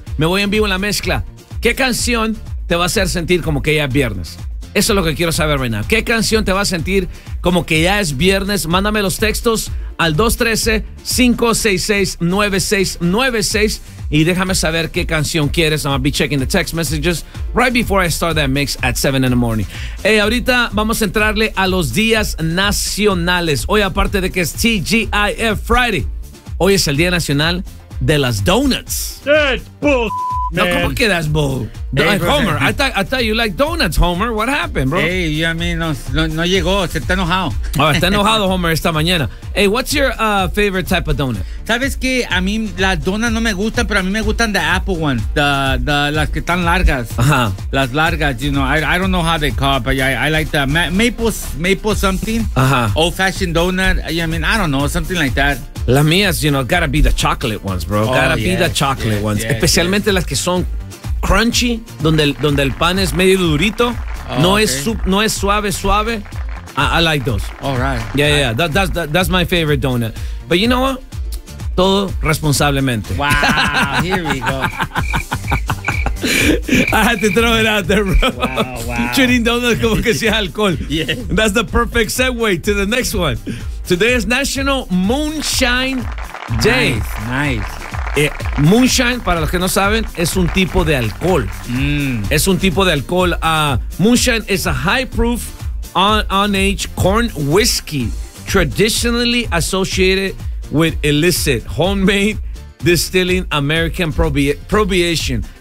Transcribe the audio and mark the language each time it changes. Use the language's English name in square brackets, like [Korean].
[Spanish] Me voy en vivo en la mezcla. ¿Qué canción te va a hacer sentir como que ya es viernes? Eso es lo que quiero saber, Reina. ¿Qué canción te va a sentir como que ya es viernes? Mándame los textos al 213-566-9696 y déjame saber qué canción quieres. [English] I'll be checking the text messages right before I start that mix at 7 in the morning. [Spanish] Hey, ahorita vamos a entrarle a los días nacionales. Hoy, aparte de que es TGIF Friday, hoy es el Día Nacional de las Donuts. [English] That's bullshit. [Spanish] No, ¿cómo que [English] that's bull? Hey, Homer, I thought you like donuts, Homer. What happened, bro? [Spanish] Hey, yo a mí no llegó, se está enojado. [English] Oh, [Spanish] está enojado, [English] Homer, [Spanish] esta mañana. [English] Hey, what's your favorite type of donut? [Spanish] ¿Sabes qué? A mí las donas no me gustan, pero a mí me gustan [English] the apple ones, [Spanish] las que están largas. Ajá. Uh-huh. Las largas, [English] you know, I don't know how they call it, but I like the maple something. Ajá. Uh-huh. Old-fashioned donut, yeah, I mean, I don't know, something like that. [Spanish] Las mías, [English] you know, gotta be the chocolate ones, bro. Oh, gotta be the chocolate ones. Yes, especialmente las que son crunchy, donde el pan es medio durito. Oh, no, okay. [Spanish] no es suave. [English] I like those. All right. Yeah, yeah. That's my favorite donut. But you know what? [Spanish] Todo responsablemente. [English] Wow, here we go. I had to throw it out there, bro. Wow. Treating donuts [Spanish] como que sea alcohol. [English] Yeah. That's the perfect segue to the next one. Today is National Moonshine Day. Nice. [Spanish] Moonshine, para los que no saben, es un tipo de alcohol. Es un tipo de alcohol. [English] Moonshine is a high-proof, on-age corn whiskey traditionally associated with illicit homemade distilling American prohibition.